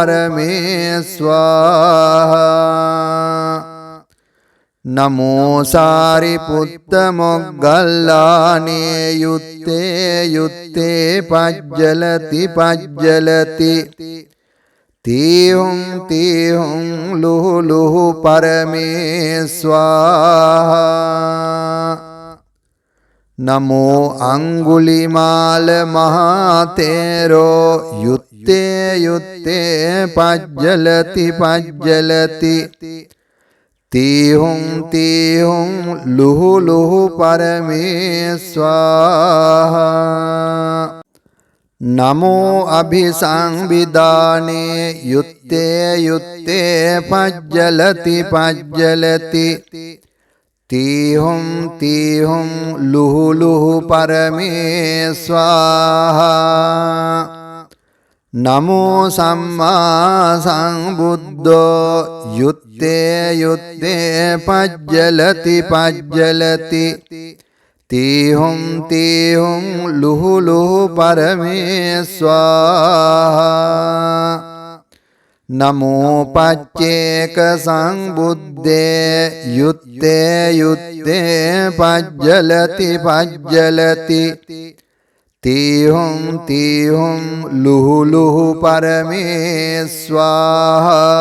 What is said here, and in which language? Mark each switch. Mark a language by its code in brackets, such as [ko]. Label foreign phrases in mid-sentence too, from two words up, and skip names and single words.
[pi] පරමේස්වාහා නමෝ සාරිපුත්ත මොග්ගල්ලානේ යුත්තේ යුත්තේ පජ්ජලති පජ්ජලති තීහුම් තීහුම් ලුහු ලුහු පරමේස්වාහා नमो अंगुलिमाल महातेरो युत्ते युत्ते पज्जलति पज्जलति तीहुं तीहुं लुहु लुहु परमे स्वाहा नमो अभिसंविदाने युत्ते युत्ते पज्जलति पज्जलति तीहुं तीहुं लुहु लुहु परमे स्वाहा नमो सम्मा संबुद्धो युत्ते युत्ते पज्जलति पज्जलति तीहुं तीहुं लुहु लुहु परमे स्वाहा नमो पच्चेक संबुद्धे युत्ते युत्ते पज्जलति पज्जलति तीहुं तीहुं लुहु लुहु परमे स्वाहा